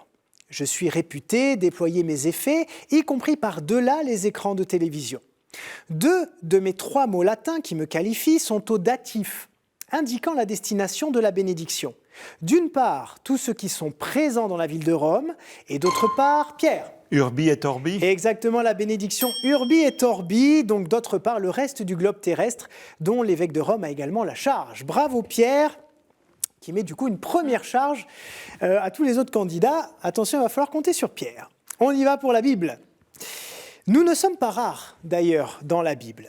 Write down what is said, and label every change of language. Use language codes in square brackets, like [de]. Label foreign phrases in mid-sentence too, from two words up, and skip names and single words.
[fr] Je suis réputé déployer mes effets, y compris par-delà les écrans de télévision. 2 de mes 3 mots latins qui me qualifient sont au datif, indiquant la destination de la bénédiction. D'une part, tous ceux qui sont présents dans la ville de Rome, et d'autre part, Pierre. [la] Urbi et Orbi. [fr] Exactement, la bénédiction [la] Urbi et Orbi, [fr] donc d'autre part, le reste du globe terrestre, dont l'évêque de Rome a également la charge. Bravo Pierre, qui met du coup une première charge à tous les autres candidats. Attention, il va falloir compter sur Pierre. On y va pour la Bible. Nous ne sommes pas rares, d'ailleurs, dans la Bible.